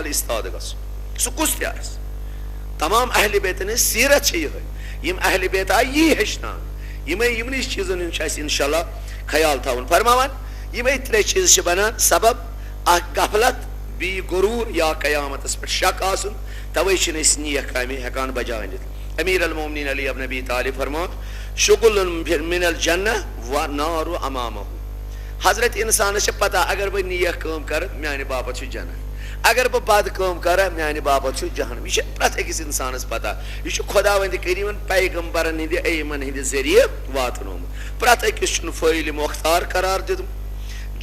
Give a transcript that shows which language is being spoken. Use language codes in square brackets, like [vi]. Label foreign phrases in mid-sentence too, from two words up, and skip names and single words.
[ks] اِستاد گژھُن سُہ کُس تہِ آسہِ تمام اہلِ بیتن ہٕنٛز سیٖرت چھِ یِہوے یِم اہلِ بیت آیہِ یی ہیٚچھناونہٕ یِمے یِمنٕے چیٖزن ہُنٛد چھُ اَسہِ [ar] انشاء اللہ [ks] خیال تھاوُن فرماوان یِمے ترٛےٚ چیٖز چھِ بنان سبب اکھ غفلت بیٚیہِ غروٗر یا قیامتس پٮ۪ٹھ شک آسُن توے چھِنہٕ أسۍ نیک کامہِ ہٮ۪کان بجاونِتھ امیر المومنین علی ابن ابی طالب فرماوان [ar] شُغُلٌ من الجنہ والنار امامہ [ks] حضرت انسانس چھِ پتہ اگر بہٕ نیک کٲم کرٕ میانہِ باپتھ چھُ جنت اگر بہ بد کام کرا میانہ باپت جہنم. یہ پرت أکس انسانس پتہ یہ خداوند کریمن پیغمبرن ہند ایمن ہند ذریعہ واتنومت. پرت أکس فٲیِل مۄختار قرار دیُتمُت.